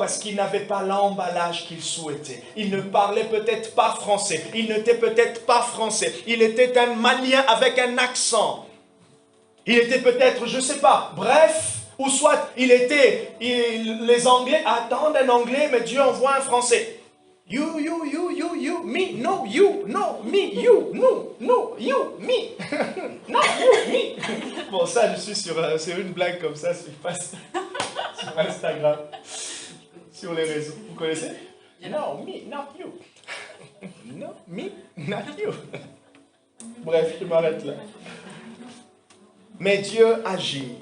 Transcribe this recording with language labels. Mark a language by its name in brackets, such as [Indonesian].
[French] Parce qu'il n'avait pas l'emballage qu'il souhaitait. Il ne parlait peut-être pas français. Il n'était peut-être pas français. Il était un Malien avec un accent. Il était peut-être, je ne sais pas, bref, ou soit les Anglais attendent un Anglais, mais Dieu envoie un Français. [English] You, me, no, you, no, me, you, no, you, me, no, you, me. [French] Bon, ça, je suis sur une blague comme ça, sur Instagram, sur les réseaux. Vous connaissez? [English] No, me, not you. [French] No, me, not you. Bref, je m'arrête là. Mais Dieu agit.